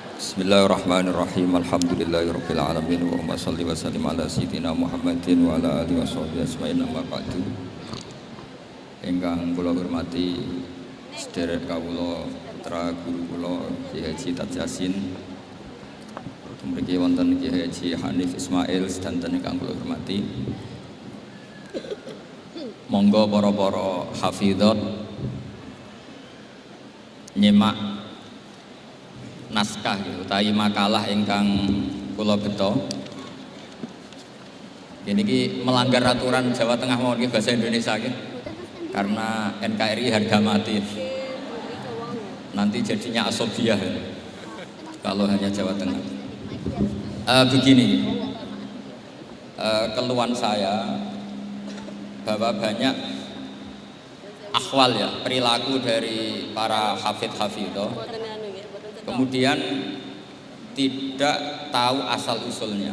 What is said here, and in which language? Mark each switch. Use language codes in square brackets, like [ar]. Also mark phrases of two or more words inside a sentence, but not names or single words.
[ar] بسم الله الرحمن الرحيم الحمد لله رب العالمين وصل وسلم على سيدنا محمد وعلى آله وصحبه أجمعين أما بعد. [jv] Ingkang kula hormati sedherek kawula putra guru kula Kyai Haji Taj Yasin. Mriki wonten Kyai Haji Hanif Ismail sedanten ingkang kula hormati. Monggo para hafidhot nyimak naskah utawi makalah ingkang kula beto. Niki [id] melanggar aturan Jawa Tengah [jv] mawon nggih [id] bahasa Indonesia [jv] nggih. [id] Karena NKRI harga mati. Nanti jadinya asobiah kalau hanya Jawa Tengah. Begini, keluhan saya bahwa banyak akhwal ya, perilaku dari para hafidh-hafidhah kemudian tidak tahu asal usulnya.